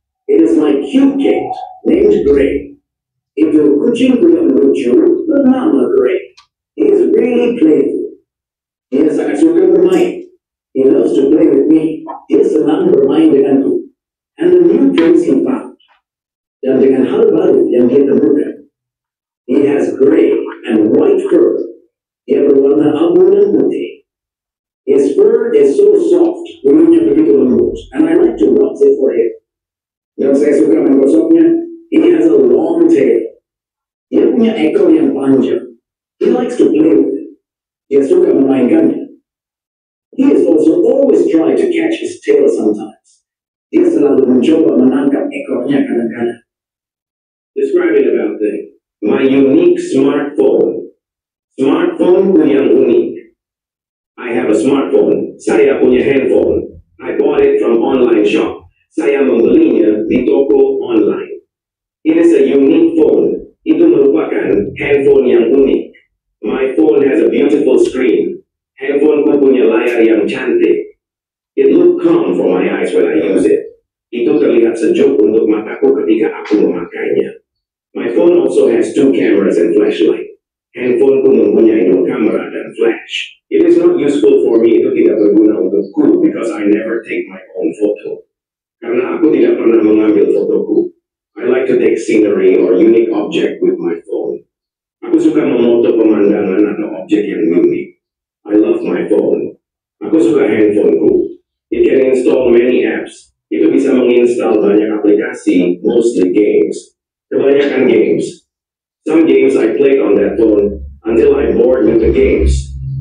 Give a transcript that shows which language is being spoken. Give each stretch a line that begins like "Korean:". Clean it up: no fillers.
English: It is my cute cat, named Gray.
Indonesian: Itu kucingku yang lucu, bernama Gray. He is really playful.
English: Dia sangat suka bermain. He loves to play with me.
Indonesian: Dia senang bermain denganku.
English: And the new things he found.
Indonesian: Dan dengan hal baru yang dia temukan.
English: He has gray and white fur. Dia berwarna abu dan putih. His fur is so soft, bulunya begitu lembut, and I like to rub it for him. Dan saya suka menggosoknya. He has a long tail.
Indonesian: Dia punya ekor yang panjang.
English: He likes to play with it. Dia suka memainkannya. He is also always trying to catch his tail sometimes.
Indonesian: Dia selalu mencoba menangkap ekornya kadang-kadang. Describing about thing.
English: My unique smartphone. Smartphone yang unik. I have a smartphone. Saya punya handphone. I bought it from online shop.
Indonesian: Saya membelinya di toko online. It is a unique phone. Itu merupakan handphone yang unik.
English: My phone has a beautiful screen. Handphoneku punya layar yang cantik. It look calm for my eyes when I use it.
Indonesian: Itu terlihat sejuk untuk mataku ketika aku memakainya.
English: My phone also has 2 cameras and flashlight.
Indonesian: Handphoneku mempunyai 2 kamera dan flash.
English: It is not useful for me, itu tidak berguna untukku because I never take my own photo.
Indonesian: Karena aku tidak pernah mengambil fotoku.
English: I like to take scenery or unique object with my phone.
Indonesian: Aku suka memoto pemandangan atau objek yang unik.
English: I love my phone. Aku suka handphoneku. It can install many apps. Itu bisa menginstal banyak aplikasi, mostly games. Kebanyakan games. Some games I played on that phone until I'm bored with the games.